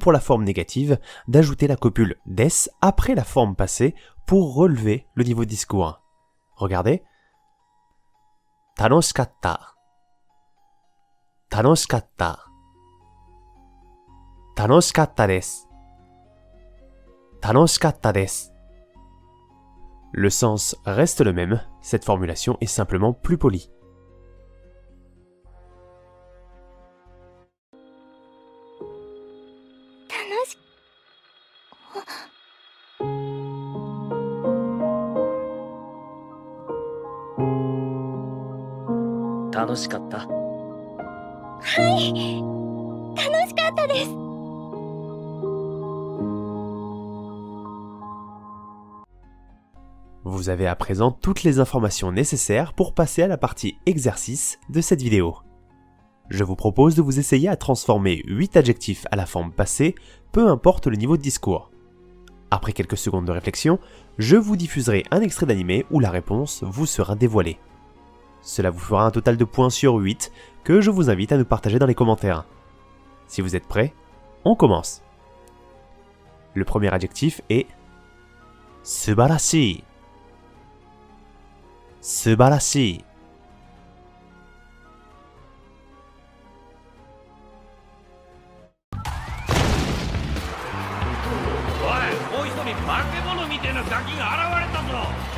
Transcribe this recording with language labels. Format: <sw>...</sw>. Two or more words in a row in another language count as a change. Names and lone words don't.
<fr>pour la forme négative, d'ajouter la copule des après la forme passée pour relever le niveau de discours. Regardez.</fr> <ja>楽しかった。楽しかった. 楽しかったです。楽しかったです.</ja> <fr>Le sens reste le même, cette formulation est simplement plus polie.</fr> <ja>楽し楽しかった。楽しかったです。</ja> <fr>Vous avez à présent toutes les informations nécessaires pour passer à la partie exercice de cette vidéo. Je vous propose de vous essayer à transformer 8 adjectifs à la forme passée, peu importe le niveau de discours. Après quelques secondes de réflexion, je vous diffuserai un extrait d'animé où la réponse vous sera dévoilée. Cela vous fera un total de points sur 8 que je vous invite à nous partager dans les commentaires. Si vous êtes prêts, on commence. Le premier adjectif est Subarashi. Subarashi.</fr> <ja>おい、もう一人化け物みてえなガキが現れたぞ。</ja>